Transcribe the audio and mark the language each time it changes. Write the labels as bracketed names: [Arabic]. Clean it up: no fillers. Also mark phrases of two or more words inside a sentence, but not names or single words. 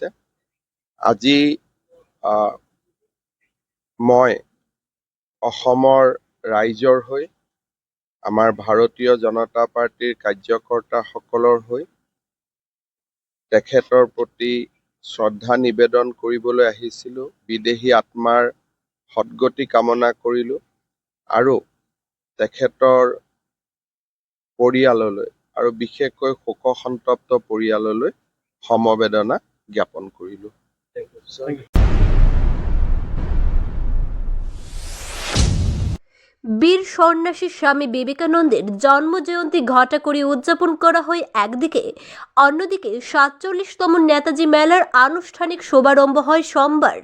[Assamese] আজি মই অসমৰ ৰাইজৰ হৈ, আমাৰ ভাৰতীয় জনতা পাৰ্টীৰ কাৰ্যকৰ্তাসকলৰ হৈ তেখেতৰ প্ৰতি শ্ৰদ্ধা নিবেদন কৰিবলৈ আহিছিলোঁ। বিদেহী আত্মাৰ সদ্গতি কামনা কৰিলোঁ আৰু তেখেতৰ পৰিয়াললৈ আৰু বিশেষকৈ শোকসন্তপ্ত পৰিয়াললৈ সমবেদনা জ্ঞাপন কৰিলোঁ। [Bangla] বীর সন্ন্যাসী স্বামী বিবেকানন্দের জন্মজয়ন্তী ঘটা করে উদযাপন করা হয় একদিকে, অন্যদিকে ৪৭তম নেতাজি মেলার আনুষ্ঠানিক শুভারম্ভ হয় সোমবার।